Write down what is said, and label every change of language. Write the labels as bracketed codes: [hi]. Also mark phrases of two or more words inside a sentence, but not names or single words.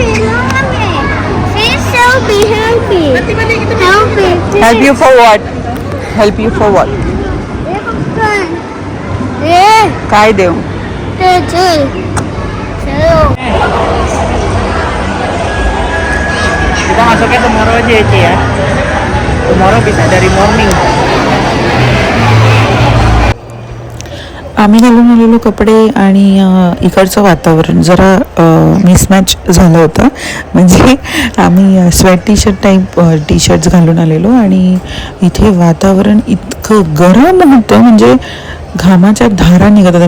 [en] Help you for what? Help you for what? [mr] हे पप्पन. हे काय देऊ? ते चल. चलो. [id] Kita masuknya tomorrow aja ya, Ci ya. Tomorrow bisa dari morning. [mr] आम्ही घालून आलेलो कपडे आणि इकडचं वातावरण जरा मिसमॅच झालं होतं. म्हणजे आम्ही [en] sweat T-shirt type T-shirts [mr] घालून आलेलो आणि इथे वातावरण इतकं गरम होतं, म्हणजे घामाच्या धारा निघत होत्या.